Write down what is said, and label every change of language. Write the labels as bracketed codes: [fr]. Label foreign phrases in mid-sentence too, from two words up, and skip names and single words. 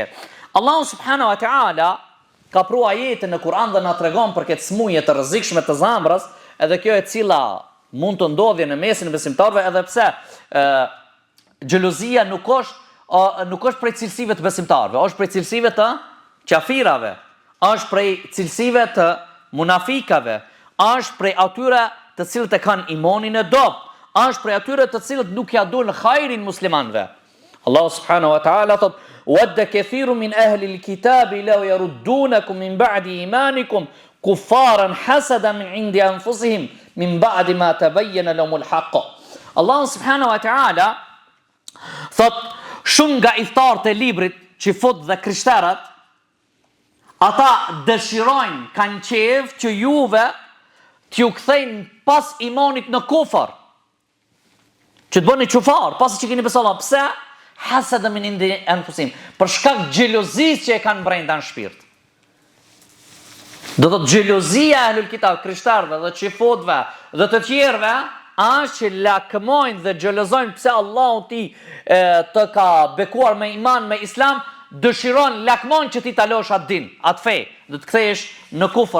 [ar] الله سبحانه وتعالى [sq] ka pru ajete në Kur'an dhe na tregon për këtë smuje të rrezikshme të zemrës, edhe kjo e cila mund të ndodhje në mesin e besimtarëve, edhe pse xhelozia nuk është prej cilësive të besimtarëve, është prej cilësive të qafirave, është prej cilësive të munafikave, është prej atyre të cilët e kanë imanin e dobët, është prej atyre të cilët nuk ja duan hajrin muslimanëve. [ar] الله سبحانه وتعالى thot: "ودّ كثير من أهل الكتاب لو يردونكم من بعد إيمانكم كفارا حسدا من عند أنفسهم من بعد ما تبين لهم الحق." الله سبحانه وتعالى [sq] thot shumë nga iftarët e librit që fut dhe krishterët, ata dëshirojnë, kanë qejf që juve t'ju kthejnë pas imanit në kufër, që të bëni qufar, pasi që keni besu Allah. Pse? [ar] حسدا من عند أنفسهم, [sq] për shkak xhelozisë që e kanë brenda në shpirt. Do të thotë xhelozia e [ar] أهل الكتاب, [sq] krishterëve dhe çifotëve dhe të tjerëve, është që lakmojnë dhe xhelozojnë pse Allahu ti të ka bekuar me iman, me islam, dëshiron, lakmojnë që ti ta lësh atë din, atë fe, dhe të kthehesh në kufër.